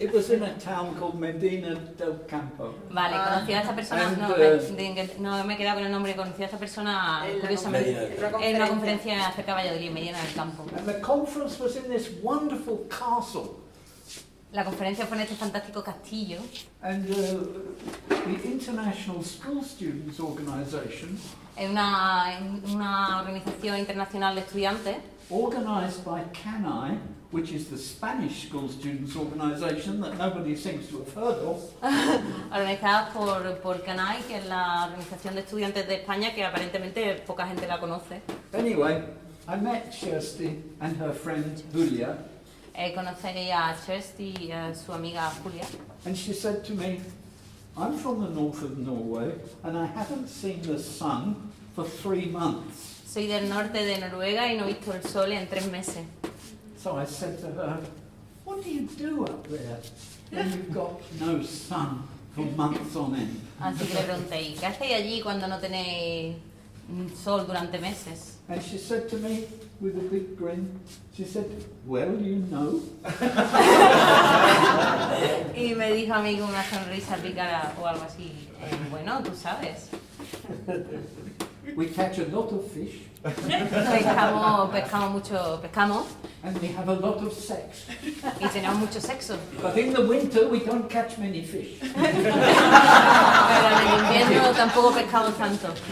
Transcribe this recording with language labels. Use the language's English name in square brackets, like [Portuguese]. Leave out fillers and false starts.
[English] It was in a town called Medina del Campo. [Spanish] Vale, conocí a esta persona, [English] And, [Spanish] no me he quedado con el nombre, conocí a esta persona curiosamente en una conferencia acerca de Valladolid, Medina del Campo. [English] And the conference was in this wonderful castle. [Spanish] La conferencia fue en este fantástico castillo. [English] And the International School Students Organization, [Spanish] Es una organización internacional de estudiantes [English] organized by CANI, which is the Spanish School Students Organization that nobody seems to have heard of. [Spanish] organizadas por CANAI, que es la organización de estudiantes de España, que aparentemente poca gente la conoce. [English] Anyway, I met Kirsty and her friend Julia, [Spanish] Conocí a Kirsty y a su amiga Julia. [English] and she said to me, I'm from the north of Norway and I haven't seen the sun for 3 months. [Spanish] Soy del norte de Noruega y no he visto el sol en 3 meses. [English] So I said to her, what do you do up there when you've got no sun for months on end? [Spanish] Así que le pregunté, ¿y qué hacéis allí cuando no tenéis sol durante meses? [English] And she said to me with a big grin, she said, well, you know. [Spanish] Y me dijo a mí con una sonrisa pícara o algo así, bueno, tú sabes. [English] We catch a lot of fish [Spanish] Pescamos mucho, [English] and we have a lot of sex. [Spanish] y tenemos mucho sexo. [English] But in the winter we don't catch many fish. [Spanish] Pero en el invierno tampoco pescamos tanto.